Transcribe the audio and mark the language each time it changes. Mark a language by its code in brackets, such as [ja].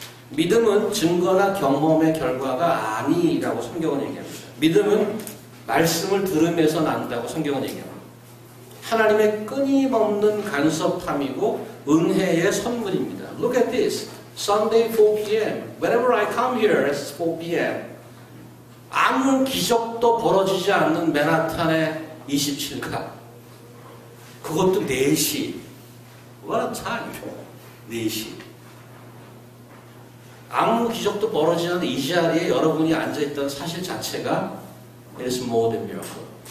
[ko] 믿음은 증거나 경험의 결과가 아니라고 성경은 얘기합니다. 믿음은 말씀을 들으면서 난다고 성경은 얘기합니다. 하나님의 끊임없는 간섭함이고 은혜의 선물입니다. [en] Look at this. Sunday 4 p.m. Whenever I come here, it's 4 p.m. [ko] 아무 기적도 벌어지지 않는 맨하탄의 27가. 그것도 4시. [en] What a time. [ko] 4시. 아무 기적도 벌어지지 않는 이 자리에 여러분이 앉아있다는 사실 자체가 [en] It is more than miracle.